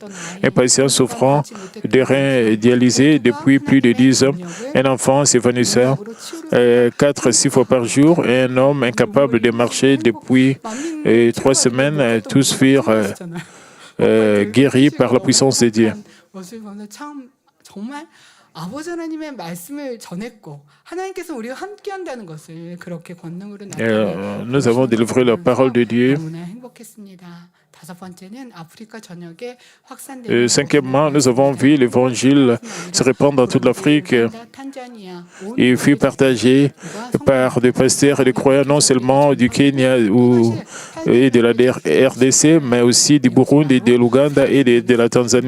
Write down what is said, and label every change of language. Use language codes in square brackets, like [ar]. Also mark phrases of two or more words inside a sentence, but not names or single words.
[fr] Un patient souffrant de reins dialysés depuis plus de 10 ans. Un enfant s'évanouissant 4-6 fois par jour. Et un homme incapable de marcher depuis 3 semaines. Tous furent guéris par la puissance de Dieu. [ko] 정말 아버지 하나님의 말씀을 전했고 하나님께서 우리와 함께한다는 것을 그렇게 권능으로 나타내 [fr] nous avons délivré la parole de Dieu. [ko] 너무나 행복했습니다. 다섯 번째는 아프리카 전역에 확산되는 [fr] cinquièmement, nous avons vu l'évangile se répandre dans toute l'Afrique. Il fut partagé par des pasteurs et des croyants non seulement du Kenya et de la RDC, mais aussi du Burundi, de l'Ouganda et de la Tanzanie.